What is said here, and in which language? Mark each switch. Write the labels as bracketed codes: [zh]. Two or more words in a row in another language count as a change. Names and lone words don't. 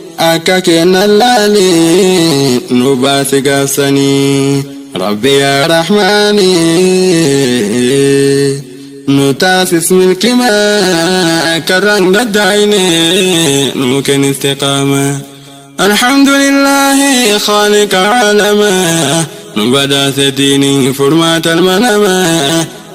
[om] akka kennan laali, nu baasi gaafsanii, Rabbi yaa Rahmaani, nu taasis milkima, akka rangaddaa'ine, nu kenni istiqaama. [ar] الحمد لله خالق عالما، [om] nu badaase diinii furmaata ilma namaa,